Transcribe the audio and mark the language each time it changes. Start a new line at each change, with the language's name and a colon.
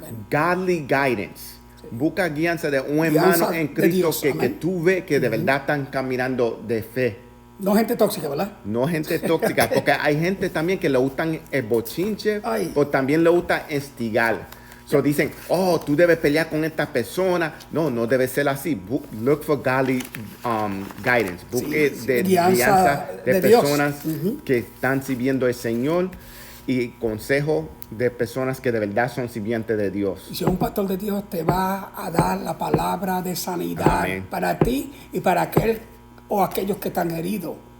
English: Godly guidance.
Spanish: Busca guianza de un hermano en Cristo que tú ves que de verdad están caminando de fe. No gente tóxica, ¿verdad? No gente tóxica, porque hay gente también que le gustan el bochinche, o también le gusta instigar. Dicen, oh, tú debes pelear con esta persona. No debe ser así.
English: Look for godly guidance.
Spanish: Busque guianza de personas que están sirviendo al Señor y consejo de personas que de verdad son sirvientes de Dios. Si un pastor de Dios te va a dar la palabra de sanidad para ti y para aquel o aquellos que están heridos.